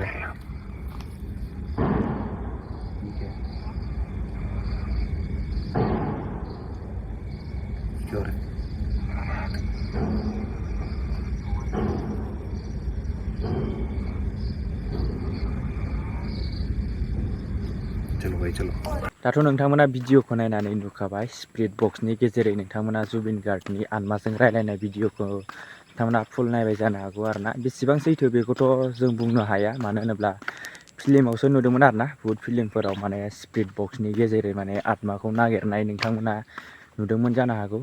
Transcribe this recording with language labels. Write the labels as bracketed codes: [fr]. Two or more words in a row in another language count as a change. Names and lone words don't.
[hi] ये क्या हो रहा है? चलो भाई चलो। [brx] दाथ' नोंथांमोना भिडिअखौ नायनानै नुखाबाय [en] spirit boxनि [brx] गेजेरै नोंथांमोना जुबिन गार्गनि आत्माजों रायलायनाय भिडिअखौ नोंथांमोना फुल नायबाय जानो हागौ आरोना। बेसेबां सैथो बेखौथ' जों बुंनो हाया, मानो होनोब्ला फिल्मावसो नुदोंमोन आरोना। बुहुत फिल्मफोराव माने [en] spirit boxनि [brx] गेजेरै माने आत्माखौ नागिरनाय नोंथांमोना नुदोंमोन जानो हागौ।